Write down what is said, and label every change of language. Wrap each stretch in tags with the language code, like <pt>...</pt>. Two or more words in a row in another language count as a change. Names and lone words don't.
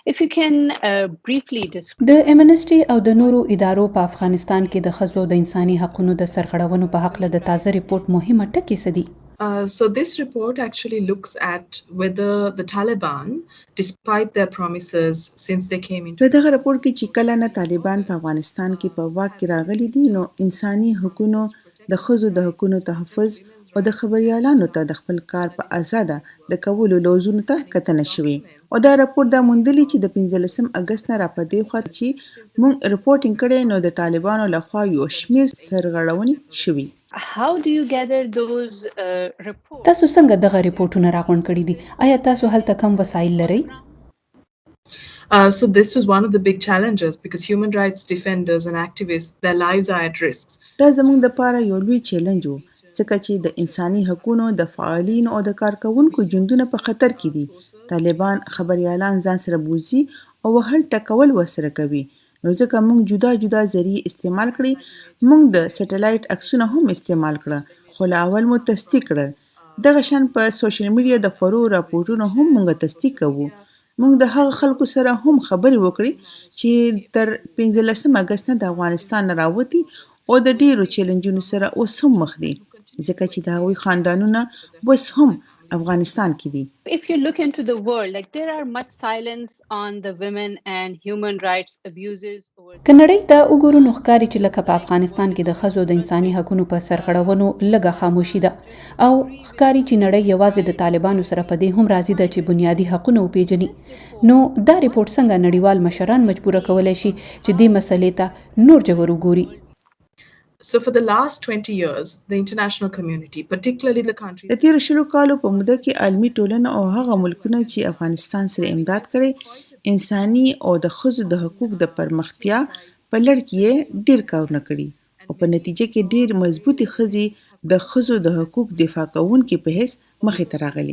<en>If you can briefly describe.</en> <ps>د امنسټي او د نورو ادارو په افغانستان کې د ښځو د انساني حقوقو د سرغړونو په حق له د تازه ریپورت مهمه ټکي څه دي؟</ps> <en>So this report actually looks at whether the Taliban, despite their promises since they came into.</en> <ps>په دغه راپور کې چې کله نه طالبان په افغانستان کې په واک کې راغلي دي نو انساني حقوقو د ښځو د حقوقو تحفظ او د خبريالانو ته د خپل کار په آزاده د کولو لوزونو ته کتنه شوې او دا راپور دا موندلي چې د 15 اگست نه را پدې خو چې مونږ ریپورتینګ کړي نو د طالبانو لخوا یو شمیر سرغړونې شوې.</ps> <en>How do you gather those reports?</en> <ps>تاسو څنګه دغه ریپورتونه راغونډ کړي دي؟ آیا تاسو هلته کم وسایل لرئ؟</ps> <en>So this was one of the big challenges because human rights defenders and activists, their lives are at risk.</en> <ps>دا زموږ د پاره یو لوی چیلنج و ځکه چې د انساني حقوقو د فعالین او د کارکونکو ژوندونه په خطر کې دي. طالبان خبريالان ځان سره بوزي او وهل ټکول وسره کوي. نو ځکه موږ جدا جدا ذریعہ استعمال کړي موږ د سټلایټ عکسونه هم استعمال کړه خو لا اول مو تصدیق کړل. دغه شان په سوشل میډیا د خبرو راپورونو هم موږ تصدیق کوو. موږ د هغه خلکو سره هم خبرې وکړې چې تر 15 اگست نه د افغانستان راوتی او د ډیرو چیلنجونو سره اوس هم مخ دي ځکه چې د هغوی خاندانونه اوس هم افغانستان کې دي.</ps> <en>If you look into the world, like there are much silence on the women and human rights abuses.</en> <ps>که نړۍ ته وګورو نو ښکاري چې لکه په افغانستان کې د ښځو د انساني حقوقو په سرغړونو لږه خاموشي ده او ښکاري چې نړۍ یوازې د طالبانو سره په دې هم راضي ده چې بنیادي حقوقونه وپیژني. نو دا ریپورت څنګه نړیوال مشران مجبور کولای شي چې دې مسلې ته نور جوړ وګوري؟</ps> <en>So for the last 20 years, the international community, particularly the countries.</en> <ps>د تیر شلو کالو په موده کې عالمي ټولنه او هغه ملکونه چې افغانستان سره امداد کړي انساني او د ښځو د حقوق د پرمختیا په لړ کې ډیر کارونه کړي او په نتیجه کې ډیر مضبوطی ښځې د ښځو د حقوق دفاع کوونکې په حیث مخې ته راغلي.</ps>